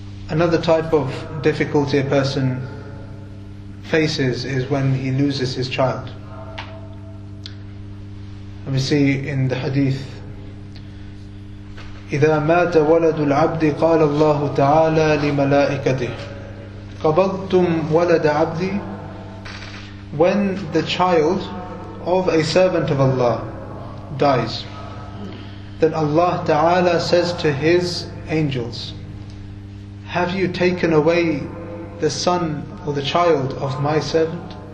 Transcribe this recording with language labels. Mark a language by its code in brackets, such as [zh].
[en] Another type of difficulty a person faces is when he loses his child. And we see in the Hadith, [ar] إذا مات ولد العبد قال الله تعالى لملائكته قبضتم ولد عبدي. [en] When the child of a servant of Allah dies, then Allah Ta'ala says to His angels, have you taken away the son or the child of my servant?